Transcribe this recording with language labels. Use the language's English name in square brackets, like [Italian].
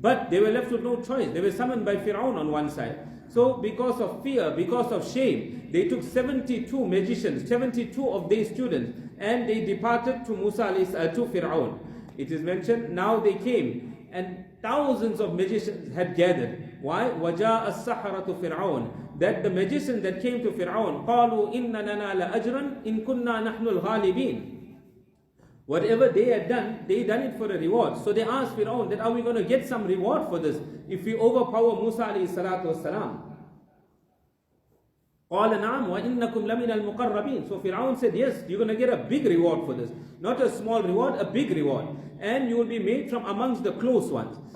[English] But they were left with no choice. They were summoned by Fir'aun on one side. So because of fear, because of shame, they took 72 magicians, 72 of their students, and they departed to to Fir'aun. It is mentioned, now they came, and thousands of magicians had gathered. Why? [Arabic] وَجَاءَ السَّحَرَةُ فِرْعَوْنَ. [English] That the magicians that came to Fir'aun, [Arabic] قَالُوا إِنَّ لَنَا لَأَجْرًا إِن كُنَّا نَحْنُ الْغَالِبِينَ. [English] Whatever they had done, they done it for a reward. So they asked Fir'aun that, are we going to get some reward for this if we overpower Musa alayhi salatu wasalam? [Arabic] قَالَ نَعَمْ وَإِنَّكُمْ لَمِنَ الْمُقَرَّبِينَ. [English] So Fir'aun said, yes, you're going to get a big reward for this. Not a small reward, a big reward. And you will be made from amongst the close ones.